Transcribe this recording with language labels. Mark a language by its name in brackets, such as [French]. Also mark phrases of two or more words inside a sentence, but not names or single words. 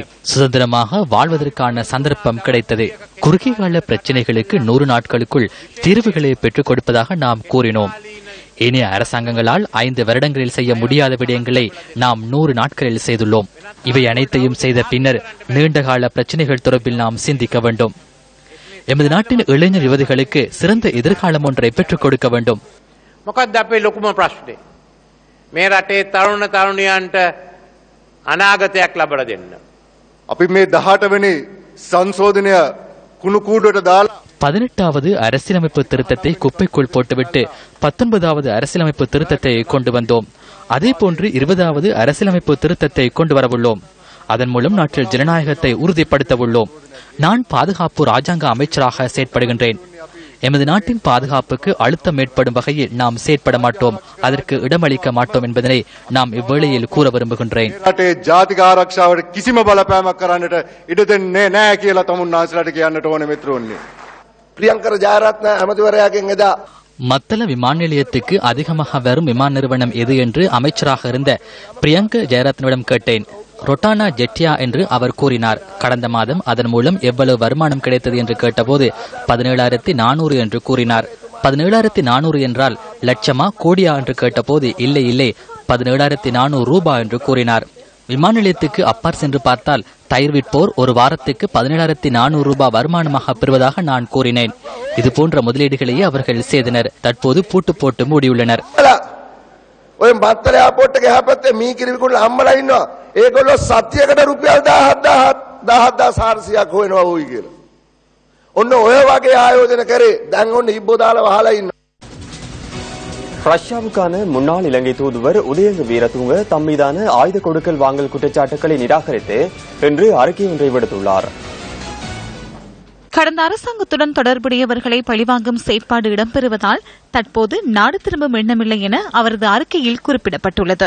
[Tamil] சுதந்திரமாக வாழ்வதற்கான சந்தர்ப்பம் கிடைத்தது. குறுகிய கால பிரச்சினைகளுக்கு 100 நாட்களுக்குள் தீர்வுகளை பெற்றுக் கொடுப்பதாக நாம் கூறினோம். இனிய அரசாங்கங்களால் 5 வருடங்களில் செய்ய முடியாத விடயங்களை நாம் 100 நாட்களில் செய்துள்ளோம். இவை அனைத்தையும் செய்த பின்னர் நீண்டகால பிரச்சினைகள் தொடர்பில் நாம் சிந்திக்க வேண்டும். எமது நாட்டின் இளைஞர் யுவதிகளுக்கு சிறந்த எதிர்காலம் ஒன்றை பெற்றுக் கொடுக்க வேண்டும். [Sinhala] මොකක්ද අපේ ලොකුම ප්‍රශ්නේ? මේ රටේ තරුණ තරුණියන්ට අනාගතයක් ලබා දෙන්න. අපි මේ 18 වෙනි සංශෝධනය කුණු කූඩුවට දාලා [Tamil] 18வது அரசியலமைப்பு திருத்தத்தை குப்பைக்குள் போட்டுவிட்டு 19வது அரசியலமைப்பு திருத்தத்தை கொண்டு வந்தோம். அதேபோன்று 20வது அரசியலமைப்பு திருத்தத்தை கொண்டு வரவுள்ளோம். அதன் மூலம் நாட்டில் ஜனநாயகத்தை உறுதிப்படுத்தவுள்ளோம். நான் பாதுகாப்பு ராஜாங்க அமைச்சராக செயற்படுகின்றேன். எமது நாட்டின் பாதுகாப்புக்கு அழுத்தம் ஏற்படும் வகையில் நாம் செயற்பட மாட்டோம், அதற்கு இடமளிக்க மாட்டோம் என்பதனை நாம் இவ்வேளையில் கூற விரும்புகின்றேன். [Sinhala] ජාතික ආරක්ෂාවට කිසිම බලපෑමක් කරන්නට ඉඩ දෙන්නේ නැහැ කියලා තමුන්නාන්සලාට කියන්නට ඕනේ මිත්‍රෝනි. ප්‍රියංකර ජයරත්න ඇමතිවරයාගෙන් එදා [Tamil] மத்தள விமான நிலையத்துக்கு அதிகமாக வரும் விமான நிறுவனம் எது என்று அமைச்சராக இருந்த பிரியங்க ஜெயரத்னவிடம் கேட்டேன். ரொட்டானா ஜெட்டியா என்று அவர் கூறினார். கடந்த மாதம் அதன் மூலம் எவ்வளவு வருமானம் கிடைத்தது என்று கேட்டபோது 17,400 என்று கூறினார். 17,400 என்றால் லட்சமா கோடியா என்று கேட்டபோது இல்லை 17,400 ரூபாய் என்று கூறினார். விமான நிலையத்துக்கு அப்பார் சென்று பார்த்தால் தயிர் விற்போர் ஒரு வாரத்துக்கு 17,400 ரூபாய் வருமானமாக பெறுவதாக நான் கூறினேன். இதுபோன்ற முதலீடுகளையே அவர்கள் செய்தனர். தற்போது பூட்டு போட்டு மூடியுள்ளனர். [Sinhala] ඔය බත්තල එයාපෝට් එක එහා පැත්තේ මී කිරිවිකුල්ල අම්මලා ඉන්නවා. ඒගොල්ලෝ සත්‍යයකට රුපියල් 17,400ක් හොයනවා ඕයි කියලා. ඔන්න ඔය වගේ ආයෝජන කරේ දැන් ඔන්න ඉබ්බෝ දාලා වහලා ඉන්නවා. [Tamil] ரஷ்யாவுக்கான முன்னாள் இலங்கை தூதுவர் உதயங்க வீரதுங்க தம் மீதான ஆயுத கொடுக்கல் வாங்கல் குற்றச்சாட்டுகளை நிராகரித்து இன்று அறிக்கை ஒன்றை விடுத்துள்ளார். கடந்த அரசாங்கத்துடன் தொடர்புடையவர்களை பழிவாங்கும் செயற்பாடு இடம்பெறுவதால் தற்போது நாடு திரும்பும் எண்ணமில்லை என அவரது அறிக்கையில் குறிப்பிடப்பட்டுள்ளது.